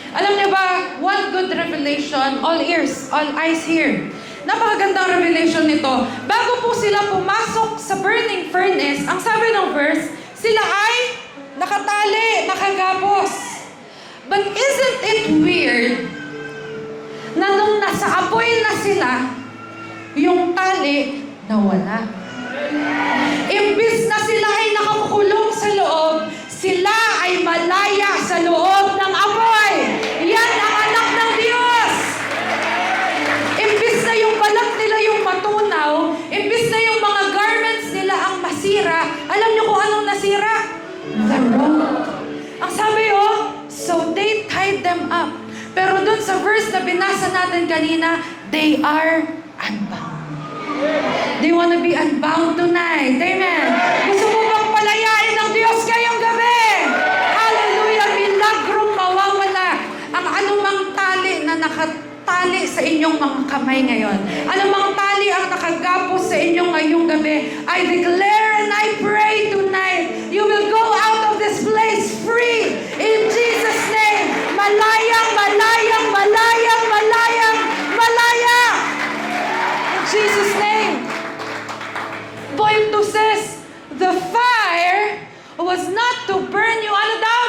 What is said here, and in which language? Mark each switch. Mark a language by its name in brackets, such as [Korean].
[Filipino] Alam niyo ba, [English] one good revelation, all ears, all eyes here. [Filipino] Napakagandang revelation nito. Bago po sila pumasok sa burning furnace, ang sabi ng verse, sila ay nakatali, nakagapos. [English] But isn't it weird [Filipino] na nung nasa apoy na sila, yung tali nawala. Imbis na sila ay nakakulong sa loob, sila ay malaya sa loob ng apoy. Yan ang anak ng Diyos. Imbis na yung balat nila yung matunaw, imbis na yung mga garments nila ang masira, alam niyo kung anong nasira? [English] The rope. [Filipino] Ang sabi [English] so they tied them up. [Filipino] Pero dun sa verse na binasa natin kanina, [English] they are unbound. They want to be unbound tonight. Amen. [Filipino] Gusto mo bang palayain ng Diyos ngayong gabi? Hallelujah. Milagrong mawawala ang anumang tali na nakatali sa inyong mga kamay ngayon. Anumang tali ang nakagapos sa inyong ngayong gabi. [English] I declare and I pray tonight, you will go out of this place free in Jesus' name. [Filipino] Malayang, malayang, malayang, malayang, malaya. [English] In Jesus' name. Point 2 says, the fire was not to burn you, [Filipino] ano daw?